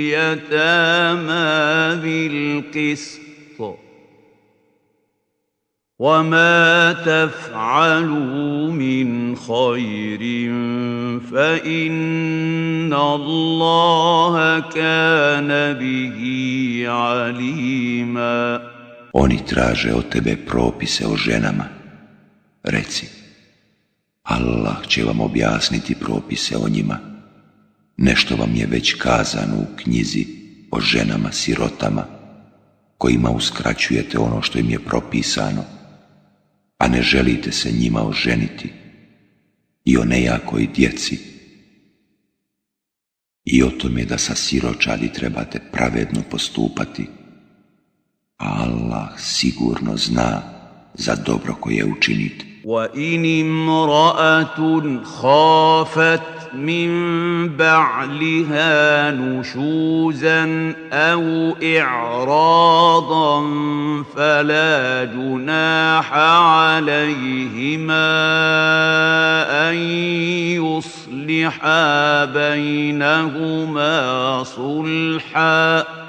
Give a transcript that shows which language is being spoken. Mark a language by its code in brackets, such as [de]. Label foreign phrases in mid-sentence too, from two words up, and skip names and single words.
[ar] لليتامى بالقسط وما تفعلوا من خير فإن الله كان به عليما. [bs] Oni traže od tebe propise o ženama. Reci, Allah će vam objasniti propise o njima. Nešto vam je već kazano u knjizi o ženama sirotama, kojima uskraćujete ono što im je propisano, a ne želite se njima oženiti, i o nejakoj djeci, i o tome da sa siročadi trebate pravedno postupati, a Allah sigurno zna za dobro koje učinite. [ar] وَإِنِ امْرَأَةٌ خَافَتْ مِنْ بَعْلِهَا نُشُوزًا أَوْ إِعْرَاضًا فَلَا جُنَاحَ عَلَيْهِمَا أَنْ يُصْلِحَا بَيْنَهُمَا صُلْحًا